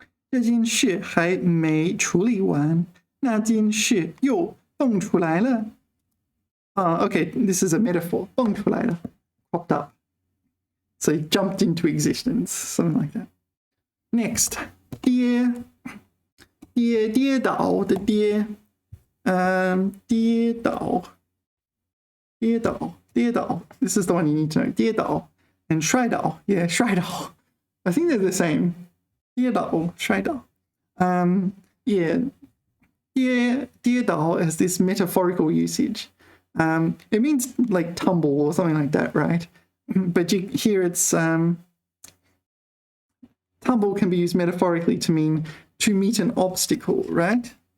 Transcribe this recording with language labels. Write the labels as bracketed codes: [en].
[zh] 这件事还没处理完，那件事又蹦出来了。 [en] Okay, this is a metaphor. [zh] 蹦出来了, [en] popped up. So he jumped into existence, something like that. [zh] Next, 跌倒的跌，跌倒。 [en] This is the one you need to know. 跌倒 and 摔倒 yeah, 摔倒 I think they're the same. 跌倒摔倒 yeah, 跌倒 has this metaphorical usage. It means like tumble or something like that, right? But here it's tumble can be used metaphorically to mean to meet an obstacle, right?